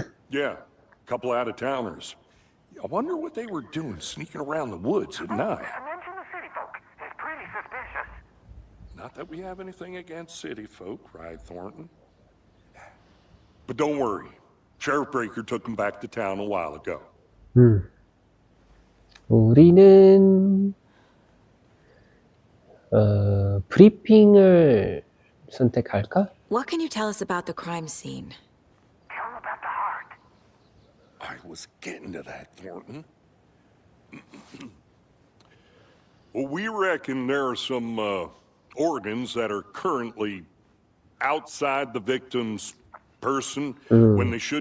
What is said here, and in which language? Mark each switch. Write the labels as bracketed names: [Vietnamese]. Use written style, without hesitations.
[English] Yeah, a couple out-of-towners. I wonder what they were doing sneaking around the woods at night. Mention the city folk. It's pretty suspicious. Not that we have anything against city folk, right, Thornton? But don't worry. Sheriff Breaker took them back to town a while ago. [Korean] 우리는 브리핑을 선택할까? [English] What can you tell us about the crime scene? Tell them about the heart. I was getting to that, Thornton. Well, we reckon there are some organs that are currently outside the victim's person when they should